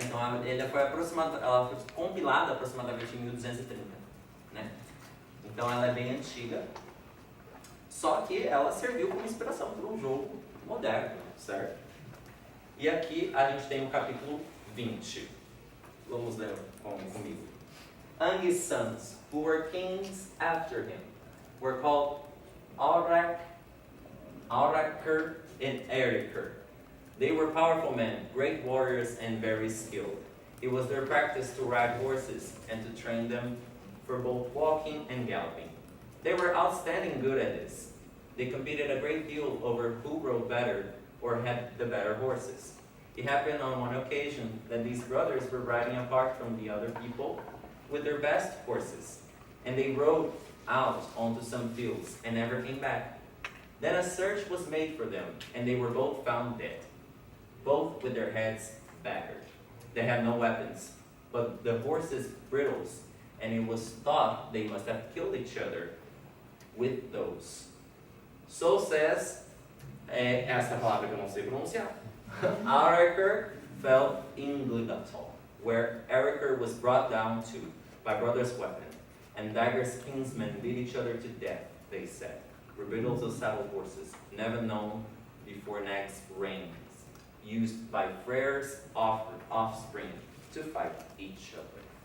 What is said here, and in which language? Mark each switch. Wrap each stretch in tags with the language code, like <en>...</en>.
<pt>Então ela foi compilada aproximadamente em 1230, né? Então ela é bem antiga. Só que ela serviu como inspiração para um jogo moderno, certo? E aqui a gente tem o capítulo 20. Vamos ler comigo.</pt> <en>Angi's sons, who were kings after him, were called Aurac, Auraker and Eriker. They were powerful men, great warriors, and very skilled. It was their practice to ride horses and to train them for both walking and galloping. They were outstanding good at this. They competed a great deal over who rode better or had the better horses. It happened on one occasion that these brothers were riding apart from the other people with their best horses, and they rode out onto some fields and never came back. Then a search was made for them, and they were both found dead, both with their heads battered. They had no weapons, but the horses' bridles, and it was thought they must have killed each other with those. So says,</en> <pt>essa palavra que eu não sei pronunciar.</pt> <en>Auraker fell in Glygatal, where Eriker was brought down to by brother's weapon, and Dagger's kinsmen beat each other to death, they said. Rebutals of saddle horses, never known before next reigns, used by Freyr's offspring to fight each other.</en>